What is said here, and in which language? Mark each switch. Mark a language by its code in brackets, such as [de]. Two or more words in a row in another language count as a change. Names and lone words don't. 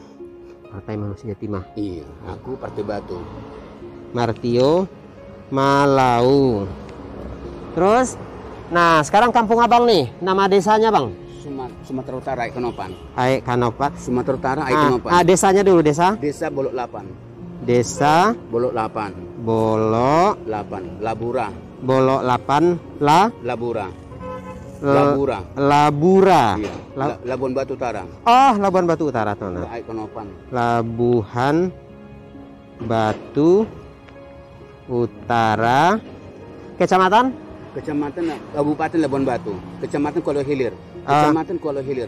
[id] Partai Manusia Timah. Iya, aku Partai Batu. Martio Malau. Terus, nah sekarang kampung abang nih, nama desanya bang? Sumatera Utara, Aikonopan. Kanopat. Sumatera Utara, Aikonopan. Desanya dulu, desa? Desa Bolok 8. Desa Bolok 8. Bolok 8. Labura. Bolok 8 Labura. Labura. Labura. Iya. Labuan Batu Utara. Oh, Labuan Batu Utara tuh. Nah. Aikonopan. Labuhan Batu Utara. Kecamatan? Kecamatan Kabupaten Labuan Batu. Kecamatan Kuala Hilir. Kecamatan Kuala Hilir.